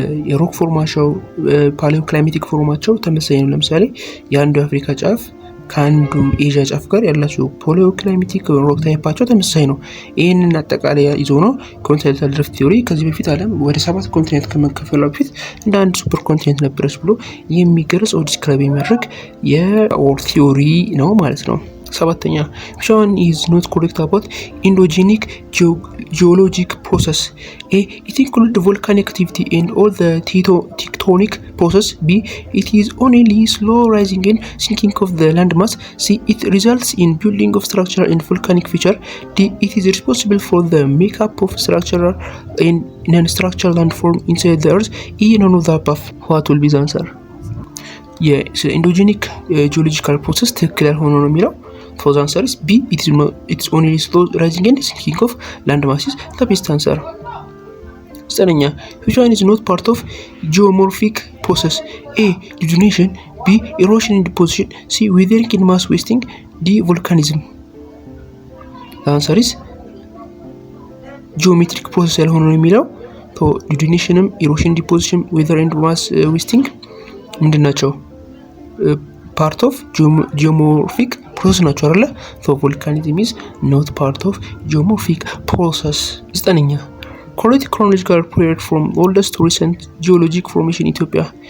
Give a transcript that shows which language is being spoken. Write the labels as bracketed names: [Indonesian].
[Amharic] የሮክ ፎርማቸው ፓሌኦክላይማቲክ ፎርማቸው ተመሳሳይ ነው። ለምሳሌ የአንዱ አፍሪካ ጫፍ ከአንዱ ኤዥያ ጫፍ ጋር ያላቸው ፓሌኦክላይማቲክ ሮክ ታይፓቸው ተመሳሳይ ነው። ይህንን አጠቃላይ ይዞ ነው ኮንቲኔንታል ድሪፍት ቲዮሪ ከዚህ በፊት ዓለም ወደ 7 ኮንቲኔንት ከመከፈሉ በፊት እንደ አንድ ሱፐር ኮንቲኔንት ነበረች ብሎ የሚገልጽ ዲስክራይብ የሚያደርግ የወርልድ ቲዮሪ ነው ማለት ነው። ሰባተኛ [English] which one is not correct about endogenic geologic process? A. It includes volcanic activity and all the tectonic process. B. It is only slow rising and sinking of the landmass. C. It results in building of structure and volcanic feature. D. It is responsible for the makeup of structural and non-structural landform inside the earth. E. None of the above. What will be the answer? [Amharic] የኢንዶጂኒክ ጂኦሎጂካል ፕሮሰስ ትክክል ያልሆነ ነው የሚለው። [English] So the answer is B. It's only slow rising and sinking of land masses. The best answer. ዘጠነኛ which one is not part of geomorphic process? A. Detonation. B. Erosion and deposition. C. Weathering and mass wasting. D. Volcanism. The answer is geometric process [Amharic] ያልሆነ ነው የሚለው። [English] So detonation, erosion, deposition, weather and mass wasting [Amharic] ምንድን ናቸው? [English] ፓርት ኦፍ ጂኦሞርፊክ ፕሮሰስ [Amharic] ናቸው አይደለ? [English] ሶ ቮልካኒዝም ኢዝ ኖት ፓርት ኦፍ ጂኦሞርፊክ ፕሮሰስ። ዘጠነኛ correct chronological period from oldest to recent geologic formation in Ethiopia.